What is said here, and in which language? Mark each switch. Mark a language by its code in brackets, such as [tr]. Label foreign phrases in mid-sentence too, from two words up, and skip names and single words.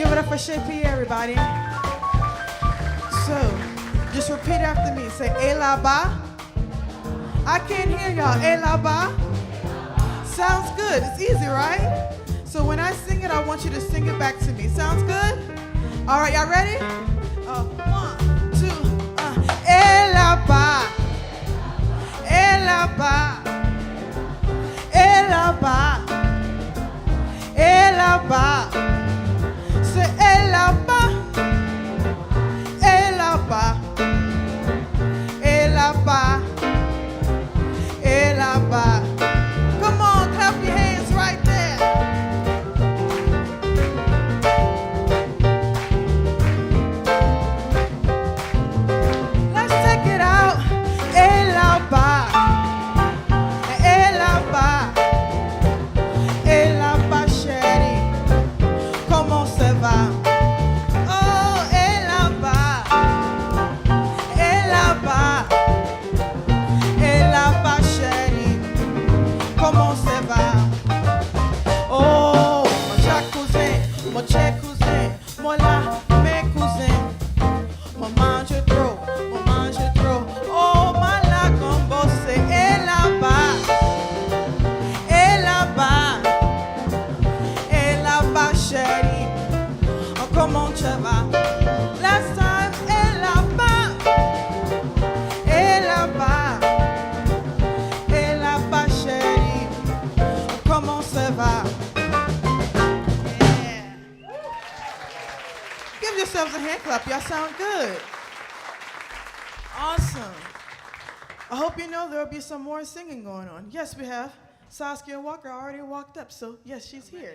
[en] for Shapey, everybody. So, just repeat after me. Say, [fr] "Eh la ba." [en] I can't hear y'all. [fr] "Eh la ba." [en] Sounds good. It's easy, right? So when I sing it, I want you to sing it back to me. Sounds good? All right, y'all ready? 1, 2, [fr] "Eh la ba." "Eh la ba." "Eh la ba." "Eh la ba." Say, "Eh la ba." "Eh la ba." "Eh la ba." "Eh la ba." [en] Come on, clap your hands right there. Let's take it out. [fr] "Eh la ba." "Eh la ba." "Eh la ba, chérie. Comment ça va?" Oh, "Eh la ba." "Eh la ba." "Eh la ba, chérie. Comment ça va?" Oh, mon cher cousin, mon cher cousin, mon là, mes cousins, mon mange trop, mon mange trop. Oh, ma la combo, c'est "Eh là-bas, eh là-bas, eh là-bas, chérie. Oh, comment tu vas? [en] Last time, [fr] eh là-bas, eh là-bas, eh là-bas, chérie. Oh, comment ça va? [en] Yeah. Give yourselves a hand clap. Y'all sound good. Awesome. I hope you know there'll be some more singing going on. Yes, we have. Saskia Walker already walked up, so yes, she's here.